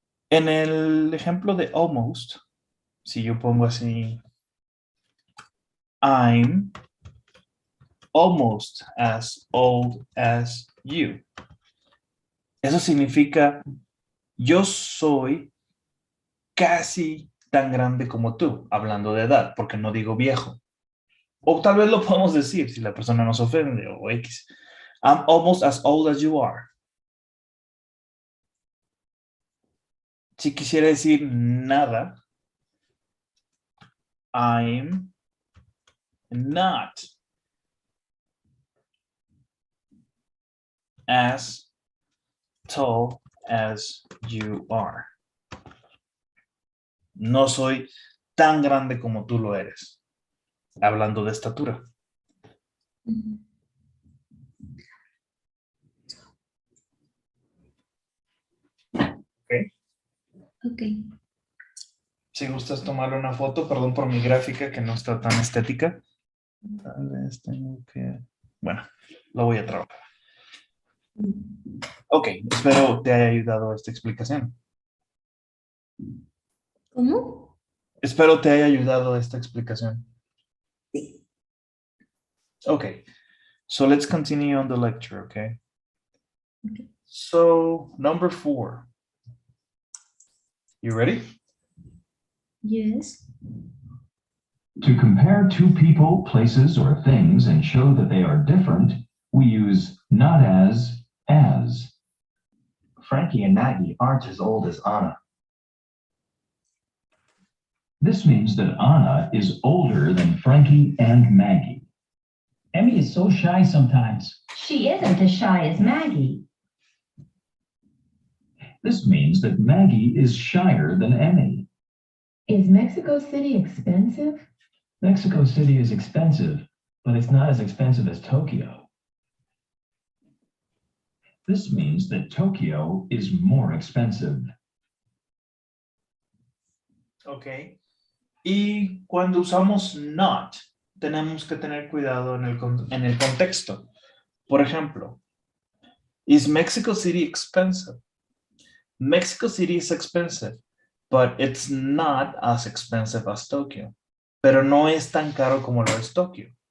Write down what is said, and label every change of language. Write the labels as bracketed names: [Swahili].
[Spanish] En el ejemplo de almost, si yo pongo así, [English] I'm almost as old as you. [Spanish] Eso significa, yo soy casi tan grande como tú, hablando de edad, porque no digo viejo. O tal vez lo podemos decir si la persona nos ofende o X. [English] I'm almost as old as you are. [Spanish] Si quisiera decir nada, [English] I'm not as tall as you are. [Spanish] No soy tan grande como tú lo eres. Hablando de estatura. ¿Ok? Ok. Si gustas tomarle una foto, perdón por mi gráfica que no está tan estética. Tal vez tengo que... Bueno, lo voy a trabajar. Ok, espero te haya ayudado esta explicación. ¿Cómo? Espero te haya ayudado esta explicación. Sí. [English] Okay, so let's continue on the lecture, okay? Okay. So, number 4. You ready? Yes. To compare two people, places, or things and show that they are different, we use not as. Frankie and Maggie aren't as old as Anna. This means that Anna is older than Frankie and Maggie. Emmy is so shy sometimes. She isn't as shy as Maggie. This means that Maggie is shyer than Emmy. Is Mexico City expensive? Mexico City is expensive, but it's not as expensive as Tokyo. This means that Tokyo is more expensive. Okay. [Spanish] Y cuando usamos not, tenemos que tener cuidado en el contexto. Por ejemplo, [English] is Mexico City expensive? Mexico City is expensive, but it's not as expensive as Tokyo. [Spanish] Pero no es tan caro como lo es Tokio.